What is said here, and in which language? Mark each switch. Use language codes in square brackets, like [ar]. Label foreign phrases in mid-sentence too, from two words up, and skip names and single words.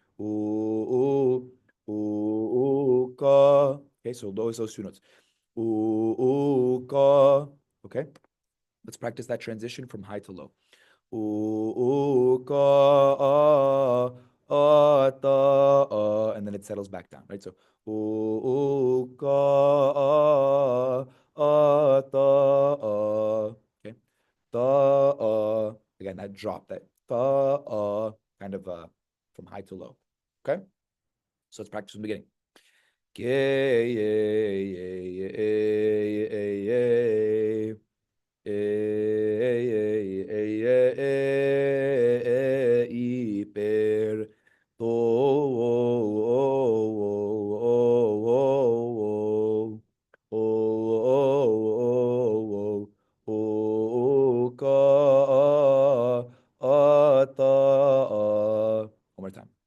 [en] Ka. Okay, so those two notes. Ka. Okay, let's practice that transition from high to low. Ka, ta, and then it settles back down, right? So ka, ta, okay. Ta, again, that drop, that ta, kind of from high to low. Okay, so let's practice from the beginning. Iper, one more time.